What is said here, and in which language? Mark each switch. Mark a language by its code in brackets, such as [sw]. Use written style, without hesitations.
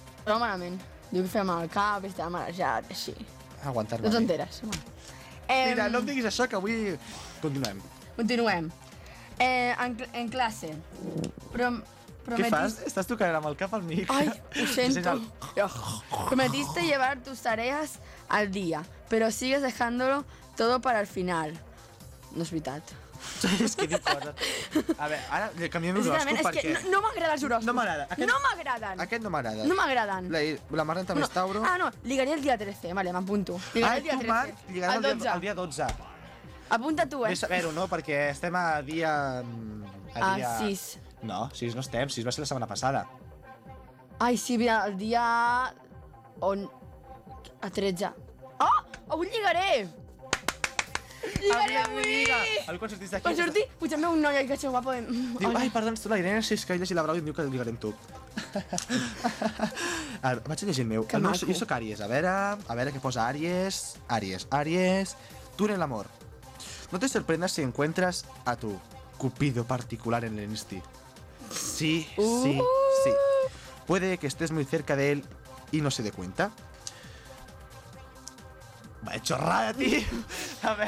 [ca] Però malament. Diu que feia mal el cap, està marejat, així. Aguantar-me. No t'enteres. Mira, no em diguis això, que avui... Continuem. Continuem. En classe. Què fas? Estàs tocant amb el cap al mic. Ai, ho sento. [es] Prometiste llevar tus tareas al día, pero sigues dejándolo todo para el final. [ca] No és veritat. És que dic coses. A veure, ara canviem l'horòscop perquè... És que no m'agrada els horòscops. No m'agrada. No m'agraden. Aquest no m'agrada. No m'agraden. La Marta també és Tauro. Ah, no. Lligaré el dia 13. Vale, m'apunto. Lligaré el dia 13. Ai, tu, Marc, lligaré el dia 12. Apunta tu, eh? Vés a veure-ho, no? Perquè estem a dia... A 6. No, 6 no estem. 6 va ser la setmana passada. Ai, sí, mira, el dia... On... A 13. Oh! Avui lligaré! Lligaré avui! Quan sortis d'aquí... Potser em veu un noi que xau guapo... Diu, ai, perdona, ets tu la Irene, si és que ell llegi la Brau i em diu que lligarem tu. Vaig a llegir el meu. Que maco. Jo soc Àries, a veure què posa Àries. Àries, tu en l'amor. [es] No te sorprendas si encuentras a tu cupido particular en el insti. Sí, sí, sí. Puede que estés muy cerca de él y no se dé cuenta. Va, chorrada, tío. A ver.